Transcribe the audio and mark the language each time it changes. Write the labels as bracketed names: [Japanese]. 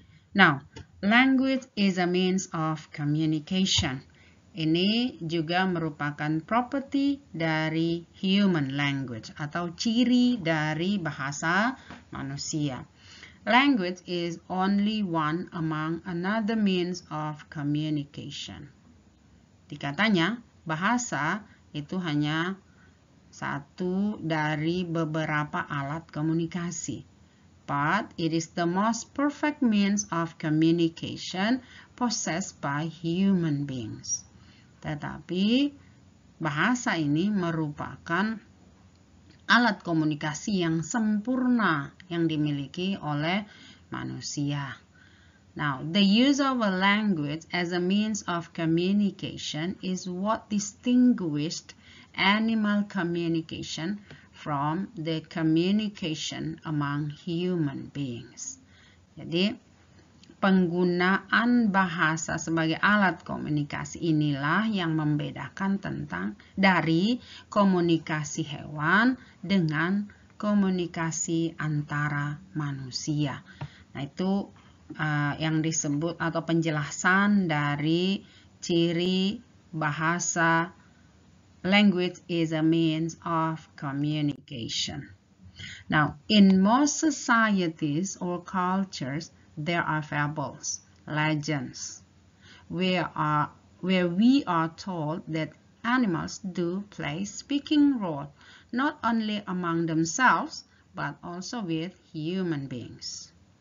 [English] Now, language is a means of communication. [Indonesian] Ini juga merupakan property dari [English] human language [Indonesian] atau ciri dari bahasa manusia. [English] Language is only one among another means of communication. [Indonesian] Dikatanya, bahasa itu hanya satu dari beberapa alat komunikasi. [English] But it is the most perfect means of communication possessed by human beings. [Indonesian] Tetapi bahasa ini merupakan alat komunikasi yang sempurna yang dimiliki oleh manusia. [English] Now, the use of a language as a means of communication is what distinguished animal communication from the communication among human beings. [Indonesian] Jadi, penggunaan bahasa sebagai alat komunikasi inilah yang membedakan dari komunikasi hewan dengan komunikasi antara manusia. Nah, itu yang disebut atau penjelasan dari ciri bahasa [English] language is a means of communication. Now, in most societies or cultures, there are fables, legends, where we are told that animals do play speaking role, not only among themselves, but also with human beings.